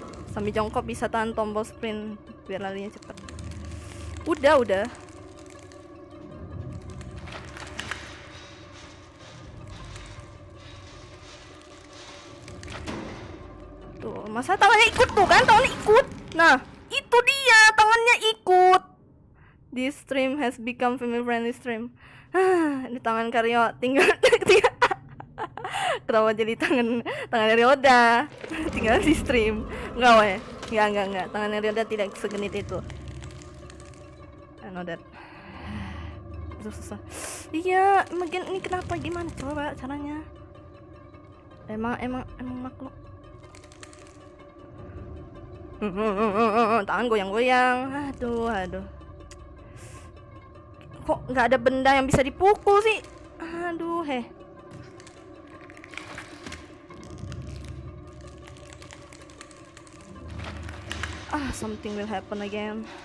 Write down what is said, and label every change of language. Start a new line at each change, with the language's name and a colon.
Indonesian: Sambil jongkok bisa tahan tombol sprint biar larinya cepat. Udah. Tuh, masa tangannya ikut tuh kan? Tangannya ikut. Nah, itu dia, tangannya ikut.
English: This stream has become family friendly stream.
Indonesian: Di tangan Karyo tinggal kenapa jadi tangan Ryoda tinggal di stream. Enggak weh. Enggak. Tangan Ryoda tidak segenit itu.
English: I know that.
Indonesian: Susah. Iya, ini kenapa, gimana coba caranya? Emang makhluk. Tangan goyang-goyang. Aduh. Kok nggak ada benda yang bisa dipukul sih? Aduh,
English: something will happen again.